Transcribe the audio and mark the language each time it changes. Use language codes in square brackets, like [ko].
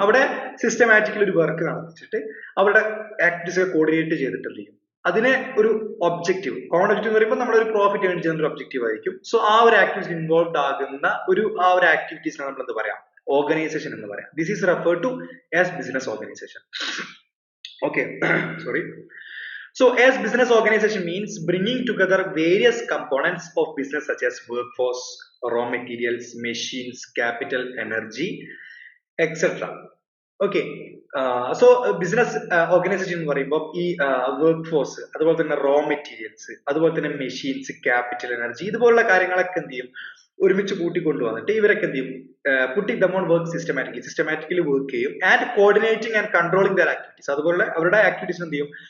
[ml] അവിടെ സിസ്റ്റമാറ്റിക്കലി ഒരു വർക്ക് നടത്തിച്ചിട്ട് അവരുടെ ആക്ടിവിറ്റീസ് കോർഡിനേറ്റ് ചെയ്തിട്ട് എന്ത് ചെയ്യും? അതിനെ ഒരു ഒബ്ജക്റ്റീവ്, കോമൺ ഒബ്ജക്റ്റീവ് എന്ന് പറയുമ്പോൾ നമ്മളൊരു പ്രോഫിറ്റ് ഏൺ ചെയ്യുന്ന ഒരു ഒബ്ജക്റ്റീവ് ആയിരിക്കും. സോ ആ ഒരു ആക്ടിവിറ്റി ഇൻവോൾവ് ആകുന്ന ആ ഒരു ആക്ടിവിറ്റീസിനെ നമ്മൾ എന്ത് പറയാം? ഓർഗനൈസേഷൻ എന്ന് പറയാം. [en] This is referred to as business organization. Okay. Sorry. So as business organization means bringing together various components of business such as workforce, raw materials, machines, capital, energy, etc. Okay. [ml] So business organization എന്ന് പറയുമ്പോൾ ഈ work force, അതുപോലെ തന്നെ raw materials, അതുപോലെ തന്നെ machines, capital, energy, ഇതുപോലുള്ള കാര്യങ്ങളൊക്കെ എന്ത് ചെയ്യും? ഒരുമിച്ച് കൂട്ടിക്കൊണ്ടുവന്നിട്ട് ഇവരൊക്കെ എന്ത് ചെയ്യും? [en] putting them on work [ml] systematically work ചെയ്യും. [en] And coordinating and controlling their activities. [ml] അതുപോലെ അവരുടെ ആക്ടിവിറ്റീസ് എന്ത് ചെയ്യും?